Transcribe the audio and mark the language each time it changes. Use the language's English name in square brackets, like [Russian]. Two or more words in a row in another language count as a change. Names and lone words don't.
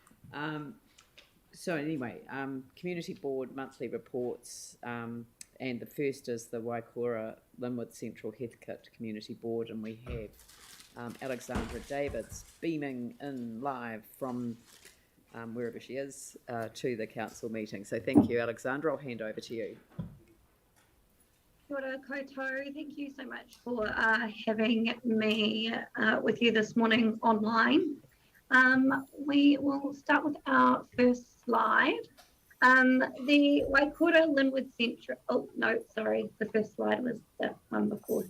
[English] So anyway, Community Board monthly reports, and the first is the Waikura Linwood Central Heathcote Community Board, and we have Alexandra Davids beaming in live from wherever she is to the council meeting. So thank you, Alexandra. I'll hand over to you. [Māori] Kia ora koutou. [English] Thank you so much for having me with you this morning online. We will start with our first slide. The Waikura Linwood Central, the first slide was the one before.